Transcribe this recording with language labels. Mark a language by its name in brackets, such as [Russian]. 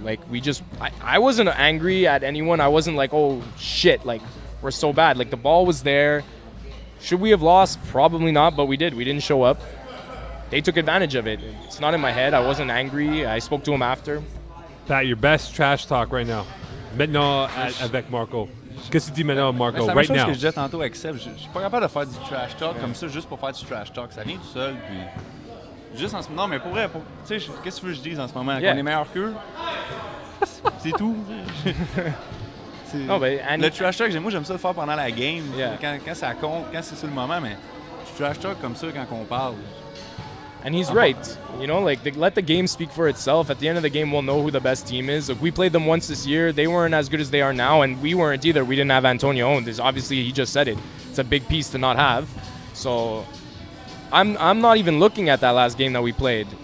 [English] Like I wasn't angry at anyone. I wasn't like, oh shit, like we're so bad. Like the ball was there. Should we have lost? Probably not, but we did. We didn't show up. They took advantage of it. It's not in my head. I wasn't angry. I spoke to him after. Pat, your best trash talk right now. [French] Maintenant avec Marco. Qu'est-ce que tu dis maintenant, Marco, C'est la [English] right [French] même chose [English] now? [French] que je disais tantôt avec Seb. Je suis pas capable de faire du trash talk comme ça juste pour faire du trash talk. Ça vient tout seul. Puis juste en ce moment. Non, mais pour vrai, tu sais, qu'est-ce que tu veux que je dise en ce moment? [English] Yeah. [French] Qu'on est meilleur qu'eux? C'est tout. [English] No, but [French] Le trash talk, moi j'aime ça le faire pendant la game. [English] Yeah. [French] Quand ça compte, quand c'est sur le moment, mais du trash talk comme ça quand on parle. [English] And he's right. Let the game speak for itself. At the end of the game, we'll know who the best team is. Look, we played them once this year. They weren't as good as they are now, and we weren't either. We didn't have Antonio Owens. Obviously, he just said it. It's a big piece to not have. So I'm not even looking at that last game that we played.